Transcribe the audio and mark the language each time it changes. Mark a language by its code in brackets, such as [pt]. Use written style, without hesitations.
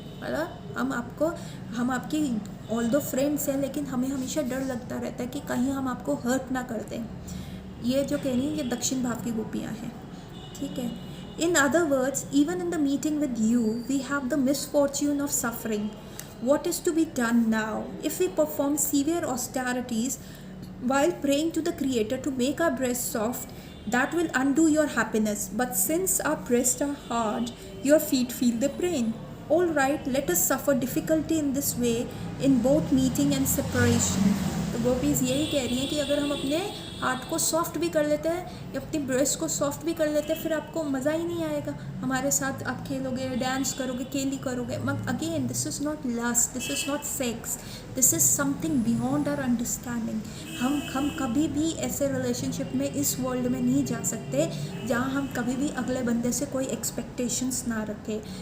[hi] मतलब हम आपकी ऑल्दो फ्रेंड्स हैं, लेकिन हमें हमेशा डर लगता रहता है कि कहीं हम आपको हर्ट ना कर दें. ये जो कह रही हैं, ये दक्षिण भाव की गोपियाँ हैं. ठीक है. [en] In other words, even in the meeting with you, we have the misfortune of suffering. What is to be done now? If we perform severe austerities while praying to the Creator to make our breasts soft, that will undo your happiness. But since our breasts are hard, your feet feel the pain. All right, let us suffer difficulty in this way in both meeting and separation. [hi] तो gopis यही कह रही हैं कि अगर हम अपने heart को सॉफ्ट भी कर लेते हैं या अपनी ब्रेस्ट को सॉफ्ट भी कर लेते हैं, फिर आपको मज़ा ही नहीं आएगा। हमारे साथ आप खेलोगे, डांस करोगे, केली करोगे, मगर [en] Again this is not lust, this is not sex, this is something beyond our understanding. [hi] हम कभी भी ऐसे रिलेशनशिप में इस वर्ल्ड में नहीं जा सकते जहाँ हम कभी भी अगले बंदे से कोई एक्सपेक्टेशंस ना रखें।